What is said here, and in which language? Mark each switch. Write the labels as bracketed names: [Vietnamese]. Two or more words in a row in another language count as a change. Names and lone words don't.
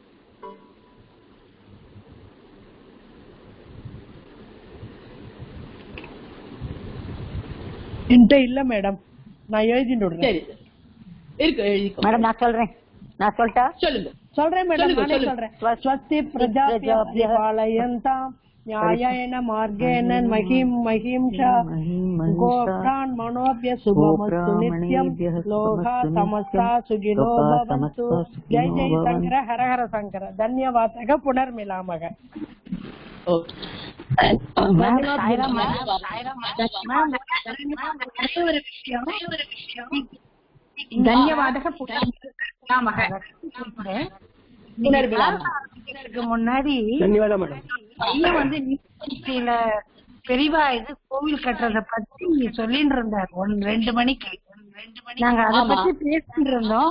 [Tamil] என்கிட்ட இல்ல மேடம், நான் எழுதிட்டு விடுறேன். சரி, இருக்கு, எழுதிக்கோ மேடம். நான் சொல்லட்டா? சொல்லுங்க. சொல்றேன் மேடம், நானே சொல்றேன். [Sanskrit] स्वस्ति प्रजाबिय पालयन्ताम् न्यायेन मार्गेण महिंसा गोप्रान् मनोभ्य शुभमस्तु नित्यं लोका समस्ता सुखिनो भवन्तु. जय जय शंकर हर हर शंकर. धन्यवादः. पुनर्मिलामः. धन्यवादः. [Tamil] முன்னாடி பையன் வந்து பெரியவா இது கோவில் கட்டுறத பத்தி சொல்லிட்டு இருந்தார் 2 மணிக்கு. நாங்க அதை பத்தி பேசிட்டு இருந்தோம்.